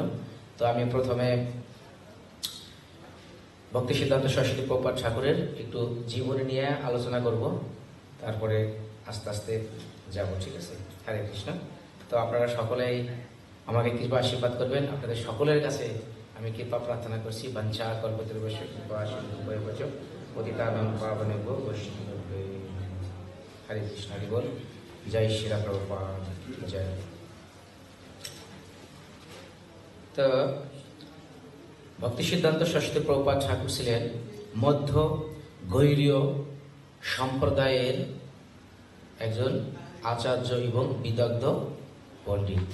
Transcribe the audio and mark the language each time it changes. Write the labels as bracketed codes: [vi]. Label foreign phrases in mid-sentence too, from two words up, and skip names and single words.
[bn] তো আমি প্রথমে ভক্তি সিদ্ধান্ত সরস্বতী প্রভুপাদ ঠাকুরের একটু জীবনী নিয়ে আলোচনা করব, তারপরে আস্তে আস্তে যাব, ঠিক আছে? হরে কৃষ্ণ। তো আপনারা সকলেই আমাকে কৃপা আশীর্বাদ করবেন। আপনাদের সকলের কাছে আমি কৃপা প্রার্থনা করছি। [sa] বাঞ্ছা কল্পতরুবশ কৃপা সিন্ধুভ্যশ্চ পতিতানাং পাবনেভ্যো বৈষ্ণবেভ্যো। [bn] হরে কৃষ্ণ। হরি বল। জয় শ্রীলা প্রভুপাদ জয়। তো ভক্তি সিদ্ধান্ত সরস্বতী প্রভুপাদ ঠাকুর ছিলেন মধ্য গৈরীয় সম্প্রদায়ের একজন আচার্য এবং বিদগ্ধ পণ্ডিত।